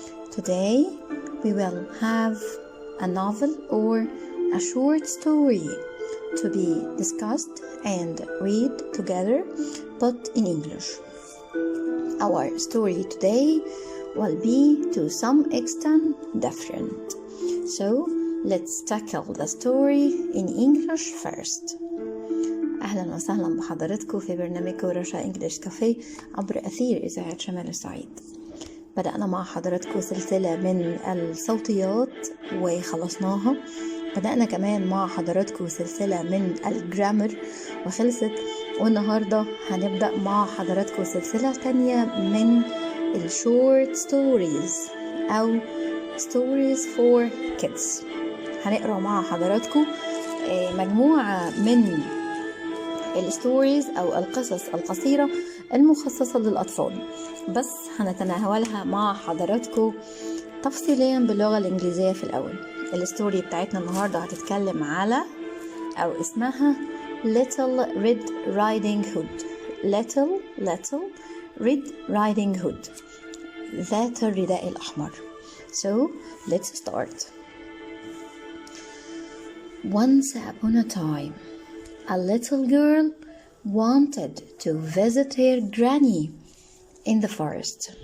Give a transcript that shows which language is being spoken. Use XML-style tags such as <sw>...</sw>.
<en>Today we will have a novel or a short story to be discussed and read together, but in English. Our story today will be to some extent different. So let's tackle the story in English first.</en> <ar>أهلا وسهلا بحضراتكم في برنامجكم رشا إنجليش كافيه عبر أثير إذاعة شمال الصعيد. بدأنا مع حضراتكم سلسلة من الصوتيات وخلصناها. بدأنا كمان مع حضراتكم سلسلة من الجرامر وخلصت، والنهاردة هنبدأ مع حضراتكم سلسلة تانية من الشورت ستوريز أو</ar> <en>stories for kids.</en> <ar>هنقرأ مع حضراتكم مجموعة من الستوريز أو القصص القصيرة المخصصة للأطفال، بس هنتناولها مع حضراتكم تفصيليا باللغة الإنجليزية في الأول. الستوري بتاعتنا النهاردة هتتكلم على أو اسمها Little Red Riding Hood.</ar> <en>Little Red Riding Hood،</en> <ar>ذات الرداء الأحمر.</ar> <en>So let's start. Once upon a time, a little girl wanted to visit her granny in the forest.</en>